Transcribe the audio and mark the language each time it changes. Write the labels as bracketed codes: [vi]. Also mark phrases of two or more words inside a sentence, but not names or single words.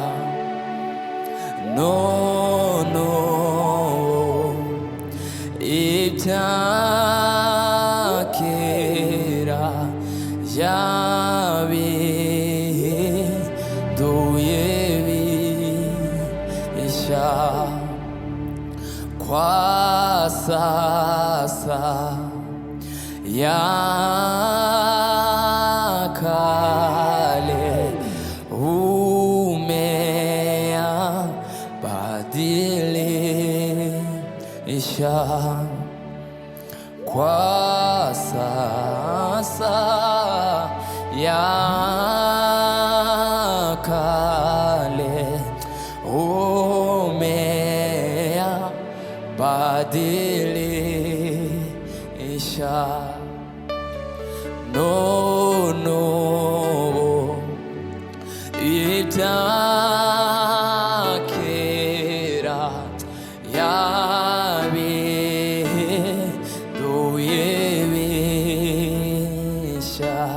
[rn] None ibya kera yabihinduye bishya. [sw] Kwa sasa ya kale umeyabadilisha. Kwa sasa ya kale umeyabadilisha. [rn] None ibya kera yabihinduye bishya.